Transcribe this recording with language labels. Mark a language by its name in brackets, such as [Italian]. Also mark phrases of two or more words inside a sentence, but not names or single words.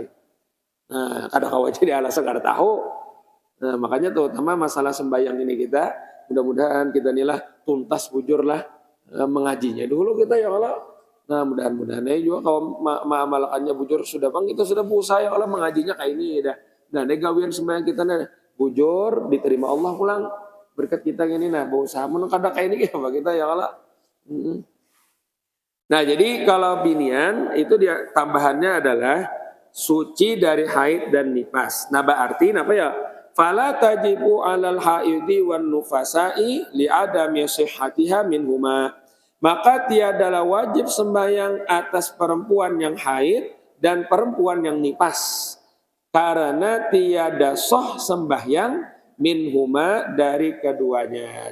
[Banjar] Nah, kada kawa jadi alasan kada tahu. Nah, makanya terutama masalah sembahyang ini kita mudah-mudahan kita inilah tuntas bujurlah mengajinya dulu kita ya Allah. Nah, mudah-mudahan juga kalau malakannya bujur sudah bang, kita sudah berusaha ya Allah mengajinya kayak ini dah. Nah, gawian sembahyang kita nah bujur diterima Allah pulang berkat kita ini nah berusaha menengkadak kayak ini ya kita ya Allah. Nah, jadi kalau binian itu dia tambahannya adalah suci dari haid dan nifas. [Indonesian] Nah, berarti apa ya? [Arabic] فلا تجب على الحائض والنفساء لعدم صحتها منهما. [Indonesian] Maka tiadalah wajib sembahyang atas perempuan yang haid dan perempuan yang nifas, karena tiada sah sembahyang minhuma dari keduanya.